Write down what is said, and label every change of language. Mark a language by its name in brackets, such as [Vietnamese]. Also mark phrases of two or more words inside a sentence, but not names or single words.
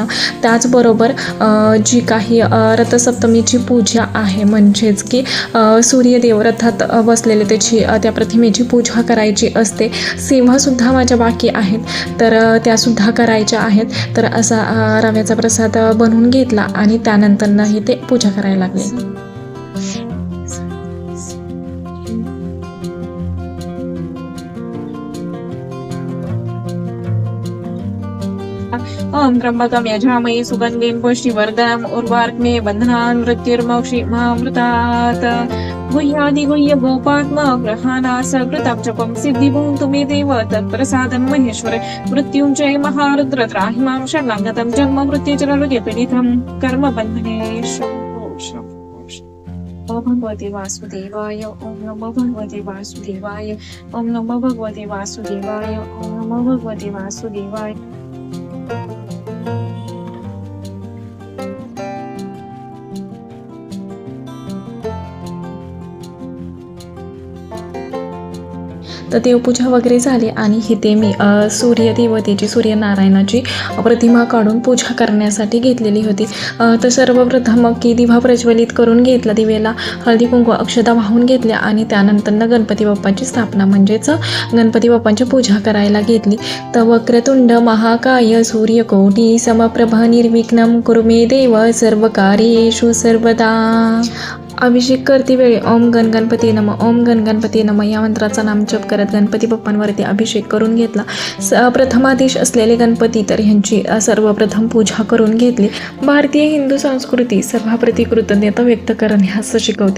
[Marathi] त्याचबरोबर जी काही रथसप्तमीची पूजा आहे, म्हणजेच की सूर्यदेव रथात बसलेले त्याची त्या प्रतिमेची पूजा करायची असते. सेवासुद्धा माझ्या बाकी आहेत, तर त्यासुद्धा करायच्या आहेत. तर असा रव्याचा प्रसाद बनवून घेतला आणि त्यानंतरही ते पूजा करायला लागले. [Sanskrit] ओम त्र्यंबकं यजामहे सुगन्धिं पुष्टिवर्धनम् उर्वारुकमिव बन्धनान् मृत्युर्मोक्षीमामृतात्. गुह्यादिगुह्य गोपात्मा ग्रहाणात् सकृतं जपं सिद्धिभूतं मे देव तत्प्रसादं महेश्वर. मृत्युञ्जय महारुद्र त्राहि मां शरणं गतं जन्म मृत्युजलरुधिपीडितं कर्मबन्धनेषु. ओम भगवते वासुदेवाय, ओम नमो भगवते वासुदेवाय, ओम नमो भगवते वासुदेवाय, ओम नमो भगवते वासुदेवाय. [Marathi] तर देवपूजा वगैरे झाली आणि इथे मी सूर्यदेवतेची, सूर्यनारायणाची प्रतिमा काढून पूजा करण्यासाठी घेतलेली होती. तर सर्वप्रथम मग की दिवा प्रज्वलित करून घेतला, दिवेला हळदी कुंकू अक्षता वाहून घेतल्या आणि त्यानंतर गणपती बाप्पाची स्थापना म्हणजेच गणपती बाप्पांची पूजा करायला घेतली. [Sanskrit] तर वक्रतुंड महाकाय सूर्यकोटी समप्रभ निर्विघ्नं कुरु मे देव सर्वकार्येषु सर्वदा. [Marathi] अभिषेक करते वेळी [Sanskrit] ओम गण गणपती नम, ओम गण गणपती नम [Marathi] या मंत्राचा नामजप करत गणपती बाप्पांवरती अभिषेक करून घेतला. प्रथमाधीश असलेले गणपती तर ह्यांची सर्वप्रथम पूजा करून घेतली. भारतीय हिंदू संस्कृती सर्वाप्रती कृतज्ञता व्यक्त करण्यास शिकवते.